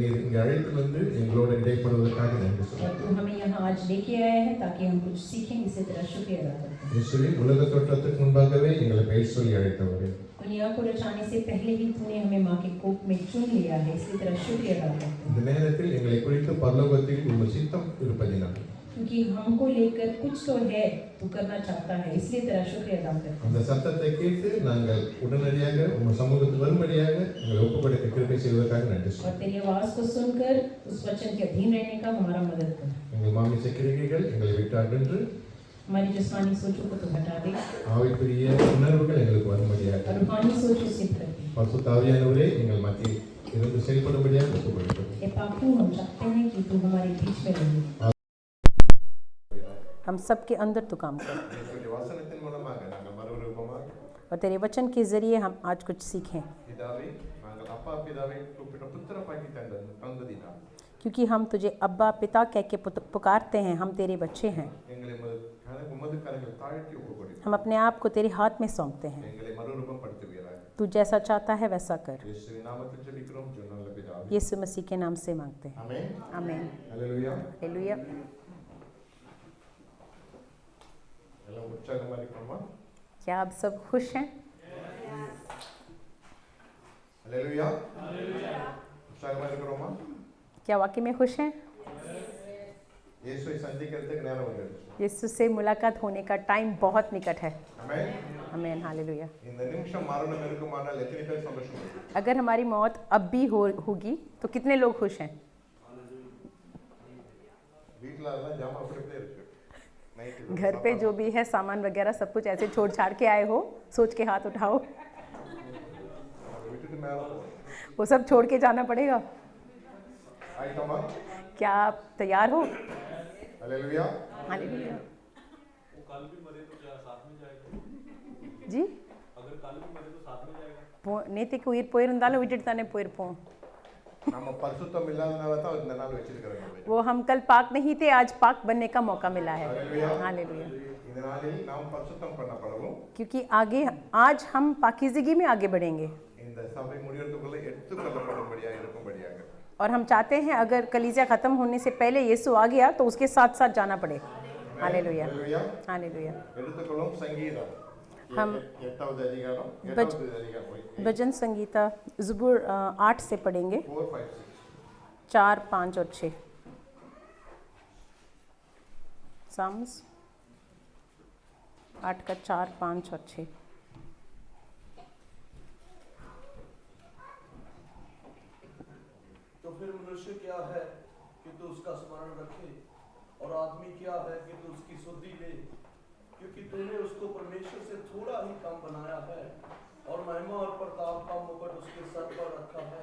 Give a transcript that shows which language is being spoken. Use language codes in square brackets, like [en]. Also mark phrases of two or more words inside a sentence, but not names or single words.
[ta] இங்கே அழைத்து வந்து எங்களோட இடைப்படுவதற்காக நன்றி [hi] और [ta] சொல்லுங்கள். [hi] तू हमें यहाँ आज लेके आया है ताकि हम कुछ सीखें, इसी तरह शुक्रिया अदा करते हैं। [ta] இயேசுவே உலக தோற்றத்துக்கு முன்பாகவே எங்களை பெயர் சொல்லி அழைத்தவரே, [hi] दुनिया को रचाने से पहले ही तूने हमें माँ के कोख में चुन लिया है, इसी तरह शुक्रिया अदा करते हैं। [ta] இந்த நேரத்தில் எங்களை குறித்து பரலோகத்தில் உங்கள் சித்தம் இருப்பதினால் [hi] क्योंकि हमको लेकर कुछ तो है तू करना चाहता है, इसलिए तेरा शुक्रिया अदा करते हैं। [ta] அந்த சத்தத்தை கேட்டு நாங்கள் உடனடியாக உங்கள் சமூகத்தில் வரும்படியாக எங்களை ஒப்புக்கொடுக்க கிருபை செய்வதற்காக நன்றி [hi] और [ta] சொல்லுங்கள். [hi] तेरी आवाज को सुनकर उस वचन के अधीन रहने का हमारा मदद कर। [ta] எங்கள் மாமிச கிரிகைகள் எங்களை விட்டு அகன்று [hi] हमारी जिस्मानी सोचों को तो हटा दे [ta] ஆவிக்குரிய உணர்வுகள் எங்களுக்கு வரும்படியாக [hi] और रूहानी सोचों से भर दे। [ta] பரிசுத்த ஆவியானவரே எங்கள் மத்தியில் இருந்து செயல்படும்படியாக ஒப்புக்கொடுக்கிறோம். [hi] हे पापू, हम चाहते हैं कि तू हमारे बीच में रहे, हम सबके अंदर तू काम कर [ta] இயேசுவின் வசனத்தின் மூலமாக நாங்கள் மறுரூபமாக [hi] और तेरे वचन के जरिए हम आज कुछ सीखें, [ta] பிதாவே நாங்கள் அப்பா பிதாவை கூப்பிட்ட புத்திர பாக்கி தந்ததினால் [hi] क्योंकि हम तुझे अब्बा पिता कह के पुकारते हैं, हम तेरे बच्चे हैं। [ta] எங்களை உமது கரங்கள் தாழ்த்தி ஒப்புக்கொடுக்கிறோம். [hi] हम अपने आप को तेरे हाथ में सौंपते हैं, [ta] எங்களை மறுரூபப்படுத்துவீராக. [hi] तू जैसा चाहता है वैसा कर। [ta] இயேசுவின் நாமத்தில் ஜெபிக்கிறோம் ஜீவனுள்ள பிதாவே. [hi] यीशु मसीह के नाम से मांगते हैं, [ta] ஆமென். [hi] आमीन। [ta] ஹல்லேலூயா. [hi] हालेलुया। [ta] எல்லாம் உற்சாகமா இருக்கணுமா? [hi] क्या आप सब खुश हैं? [ta] ஹல்லேலூயா. உற்சாகமா இருக்கிறோமா? [hi] क्या वाकई में खुश हैं? [ta] இயேசுவை சந்திக்கிறதுக்கு நேரம் வந்துருச்சு. [hi] यीशु से मुलाकात होने का टाइम बहुत निकट है, [ta] ஆமென். [hi] आमीन। हालेलुया। [ta] இந்த நிமிஷம் மரணம் இருக்குமானால் எத்தனை பேர் சந்தோஷப்படுறாங்க? [hi] अगर हमारी मौत अब भी होगी तो कितने लोग खुश हैं? [ta] வீட்ல எல்லாம் ஜாமா அப்படியே இருக்கு. நைட் [hi] घर पे जो भी है सामान वगैरह सब कुछ ऐसे छोड़ छाड़ के आए हो, सोच के हाथ उठाओ। [ta] விட்டுட்டு மேல போ. [hi] वो सब छोड़ के जाना पड़ेगा। [ta] ஆயிட்டமா? [hi] क्या आप तैयार हो? [ta] ஹல்லேலூயா. [hi] हालेलुया। वो कल भी मरे तो क्या साथ में जाएगा? जी अगर कल भी मरे तो साथ में जाएगा? [ta] நேற்றுக்கு உயிர் போயிருந்தாலும் விட்டுட்டு தானே போயிருப்போம்। நம்ம பரிசுத்தம் இல்லாதனால தான் இந்த நாள் வச்சிருக்கிறோம். [hi] वो हम कल पाक नहीं थे, आज पाक बनने का मौका मिला है। हालेलुया. हालेलुया। [ta] இந்த நாளில் நாம் பரிசுத்தம் பண்ணப்படவும் [hi] क्योंकि आगे आज हम पाकीज़गी में आगे बढ़ेंगे [ta] இந்த சபை முடியறதுக்குள்ள எடுத்துக்கொள்ளப்படும்படியாக இருக்கும்படியாக [hi] और हम चाहते हैं अगर कलीसिया ख़त्म होने से पहले यीशु आ गया तो उसके साथ साथ जाना पड़े। हालेलुया। [ta] ஹல்லேலூயா. [hi] हालेलुया। [ta] எடுத்துக்கொள்ளும் சங்கீதம் [hi] हम [ta] 8வது அதிகாரம் [hi] बच- [ta] 8வது அதிகாரம் [hi] भजन संगीता ज़बूर 8 से पढ़ेंगे, 4 5 6 4 5 और 6। साम्स 8 का 4 5 और 6। तो फिर मनुष्य क्या है कि तू उसका स्मरण रखे, और आदमी क्या है कि तू उसकी सुधि ले, क्योंकि तूने उसको परमेश्वर से थोड़ा ही कम बनाया है और महिमा और प्रताप का मुकुट उसके सर पर रखा है।